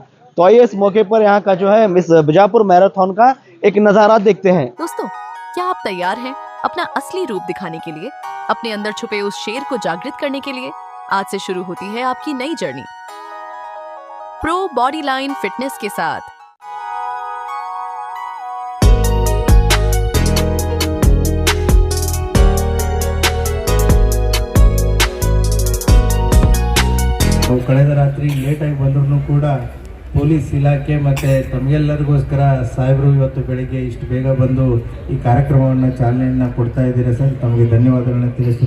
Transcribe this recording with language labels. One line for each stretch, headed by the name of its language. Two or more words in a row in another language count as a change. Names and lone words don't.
Hindi: तो आइए इस मौके पर यहाँ का जो है मिस बीजापुर मैराथन का एक नजारा देखते हैं। दोस्तों, क्या आप तैयार हैं अपना असली रूप दिखाने के लिए, अपने अंदर छुपे उस शेर को जागृत करने के लिए? आज से शुरू होती है आपकी नई जर्नी प्रो बॉडी लाइन फिटनेस के साथ।
Kannada: ಕಳೆದ ರಾತ್ರಿ ಲೇಟ್ ಆಗಿ ಬಂದ್ರು ಕೂಡ ಪೊಲೀಸ್ ಇಲಾಖೆ ಮತ್ತೆ ತಮಗೆಲ್ಲರಿಗೋಸ್ಕರ ಸಾಹೇಬರು ಇವತ್ತು ಬೆಳಿಗ್ಗೆ ಇಷ್ಟು ಬೇಗ ಬಂದು ಈ ಕಾರ್ಯಕ್ರಮವನ್ನು ಚಾಲನೆಯನ್ನ ಕೊಡ್ತಾ ಇದ್ದೀರಾ ಸರ್, ತಮಗೆ ಧನ್ಯವಾದಗಳನ್ನು ತಿಳಿಸ್ತೀನಿ.